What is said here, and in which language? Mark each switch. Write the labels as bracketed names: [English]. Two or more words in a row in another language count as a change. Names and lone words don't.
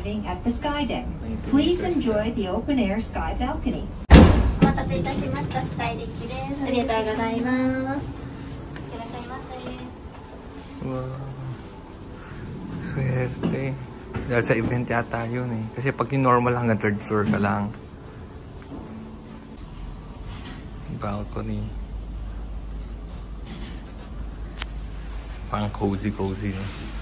[English] at the sky deck. Please enjoy the open-air sky balcony. [Japanese] お待たせいたしました。スカイデッキです。ありがとうございます。いらっしゃいませ。 [Filipino] Wow. Swerte. Dahil sa event yata yun eh. Kasi pag yung normal hanggang 3rd floor ka lang. Balcony. Parang cozy-cozy. No?